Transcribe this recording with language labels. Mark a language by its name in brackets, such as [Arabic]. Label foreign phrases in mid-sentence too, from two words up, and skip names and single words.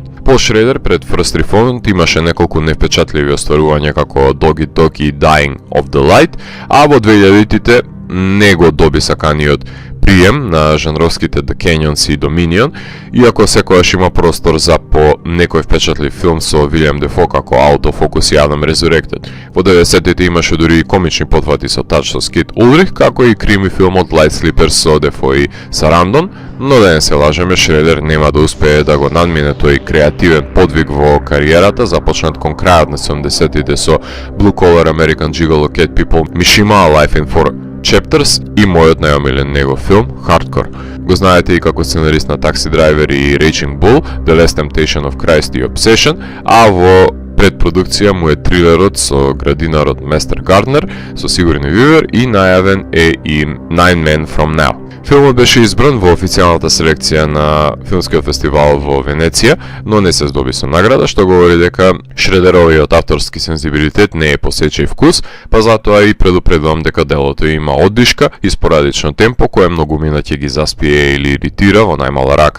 [Macedonian] Пол Шредер пред First Reformed имаше неколку невпечатливи остварувања како Dog Eat Dog и Dying of the Light, а во 2000-тите не го доби саканиот прием на жанровските The Canyons и Dominion, иако секојаш има простор за по некој впечатлив филм со Вилијам Дефо како Autofocus и Адам Resurrected. Во 90-тите имаше дури и комични потвати со тач со Скит Улрих, како и крими филмот Light Sleepers со Дефо и Сарандон, но да не се лажеме, Шредер нема да успее да го надмине тој креативен подвиг во кариерата, започнат кон крајот на 70-тите со Blue Collar American Gigolo Cat People, Mishima Life in 4 Chapters и мојот најомилен негов филм Hardcore. Го знаете и како сценарист на Taxi Driver и Raging Bull, The Last Temptation of Christ и Obsession, а во предпродукција му е трилерот со градинарот Местер Гарднер, со Сигурни Вивер и најавен е и Nine Men From Now. Филмот беше избран во официјалната селекција на филмскиот фестивал во Венеција, но не се здоби со награда, што говори дека Шредеровиот авторски сензибилитет не е по сечеј вкус, па затоа и предупредувам дека делото има оддишка и спорадично темпо, кое многумина ќе ги заспие или иритира во најмала рака.